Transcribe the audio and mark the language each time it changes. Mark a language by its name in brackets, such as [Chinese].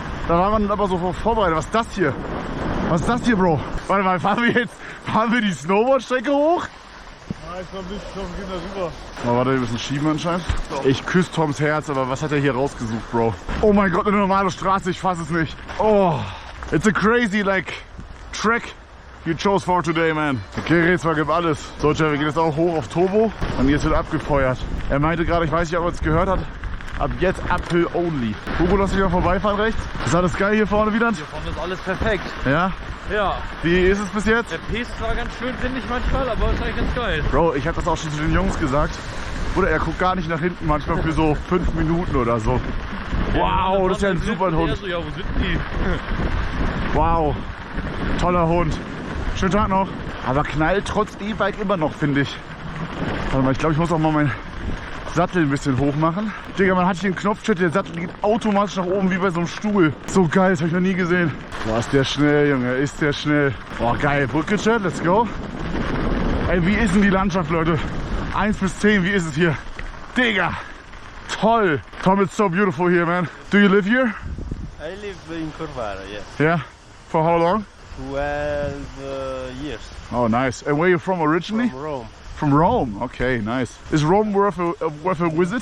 [German] Da war man aber so vorbereitet. Was ist das hier? Bro? Warte mal, fahren wir die Snowboardstrecke hoch? Ja, ich glaube nicht, wir gehen da rüber. Oh, warte, wir müssen schieben anscheinend. Ich küsse Toms Herz, aber was hat er hier rausgesucht, Bro? Oh mein Gott, eine normale Straße, ich fass es nicht. [English] Oh, it's a crazy, track you chose for today, man. [German] Okay, Rätsel, gib alles. So, wir gehen jetzt auch hoch auf Turbo und jetzt wird abgefeuert. Er meinte gerade, ich weiß nicht, ob er es gehört hat, ab jetzt Uphill only. Hugo, lass dich mal vorbeifahren rechts. Ist alles geil hier vorne wieder? Hier vorne ist alles perfekt. Ja? Ja. Wie ist es bis jetzt? Der Pace war ganz schön, finde ich manchmal, aber ist eigentlich ganz geil. Bro, ich habe das auch schon zu den Jungs gesagt. Bruder, er guckt gar nicht nach hinten, manchmal für so 5 Minuten oder so. Wow, das ist ja ein super Hund. So, ja, wo sind die? Wow, toller Hund. Schönen Tag noch. Aber knallt trotz E-Bike immer noch, finde ich. Warte mal, ich glaube, ich muss auch mal mein Sattel ein bisschen hoch machen. Digga, man hat hier einen Knopf, der Sattel geht automatisch nach oben wie bei so einem Stuhl. So geil, das habe ich noch nie gesehen. Boah, ist der schnell, Junge, ist der schnell. Boah, geil, Brücke, Chat, [English] let's go. [German] Ey, wie ist denn die Landschaft, Leute? 1 bis 10, wie ist es hier? Digga, toll. [English] Tom, it's so beautiful here, man. Do you live here? I live in Corvara, yes. Yeah. For how long? 12 years. Oh, nice. And where are you from originally? From Rome. From Rome. Okay, nice. Is Rome worth a visit?